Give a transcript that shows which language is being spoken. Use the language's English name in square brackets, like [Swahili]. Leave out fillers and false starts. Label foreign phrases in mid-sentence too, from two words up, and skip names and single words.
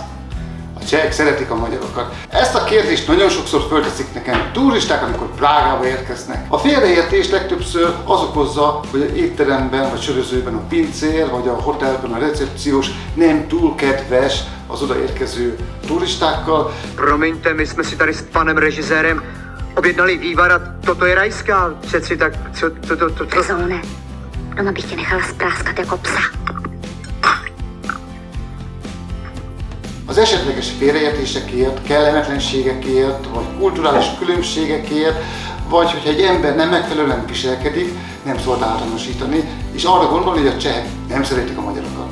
[Hungarian] A csehek szeretik a magyarokat. Ezt a kérdést nagyon sokszor fölteszik nekem turisták, amikor Prágába érkeznek. A félreértés legtöbbször az okozza, hogy az étteremben vagy sörözőben a pincér vagy a hotelben a recepciós nem túl kedves az odaérkező turistákkal. [Czech] Promiňte, my jsme si tady s panem režisérem objednali vývar a toto je rajská. Přeci tak, co... Rezone, doma bych tě nechala spráskat jako psa. [Hungarian] Az esetleges félreértésekért, kellemetlenségekért, vagy kulturális különbségekért, vagy hogyha egy ember nem megfelelően viselkedik, nem szabad általánosítani, és arra gondolni, hogy a csehek nem szeretik a magyarokat.